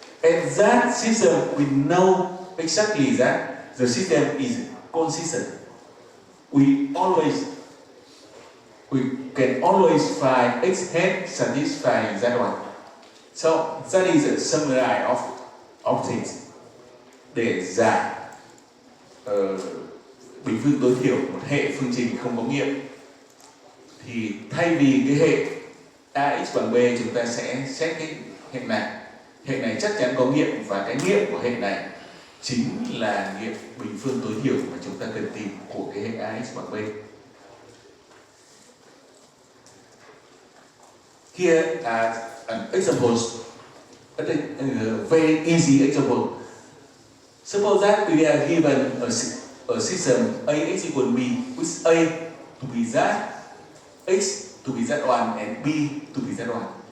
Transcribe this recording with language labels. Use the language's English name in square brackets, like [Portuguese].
[English] And that system, we know exactly that the system is consistent. We can always find x hat satisfying that one. So that is a summary of things. [Vietnamese] Để giải bình phương tối thiểu một hệ phương trình không có nghiệm, thì thay vì cái hệ ax bằng b, chúng ta sẽ xét cái hệ này. Hệ này chắc chắn có nghiệm, và cái nghiệm của hệ này chính là nghiệm bình phương tối thiểu mà chúng ta cần tìm của cái hệ ax bằng b. [English] Here are examples, a very easy example. Suppose that we are given a system Ax equal b, with A to be that, x to be z1, and b to be z1.